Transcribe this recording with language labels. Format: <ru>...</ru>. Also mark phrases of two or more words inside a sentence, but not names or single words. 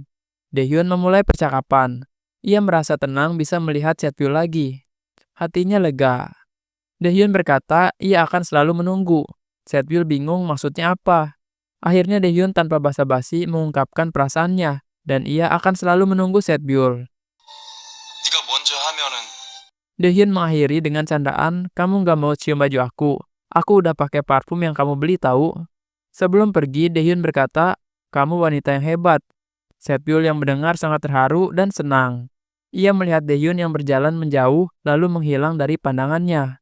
<id>Daehyun memulai percakapan. Ia merasa tenang bisa melihat Setbyul lagi. Hatinya lega. Daehyun berkata ia akan selalu menunggu. Setbyul bingung maksudnya apa. Akhirnya Daehyun tanpa basa-basi mengungkapkan perasaannya dan ia akan selalu menunggu Setbyul.</id> <ko>네가 먼저 하면은</ko> <id>Daehyun mengakhiri dengan candaan, "Kamu gak mau cium baju aku? Aku udah pakai parfum yang kamu beli tahu." Sebelum pergi, Daehyun berkata, "Kamu wanita yang hebat." Setbyul yang mendengar sangat terharu dan senang. Ia melihat Daehyun yang berjalan menjauh lalu menghilang dari pandangannya.</id>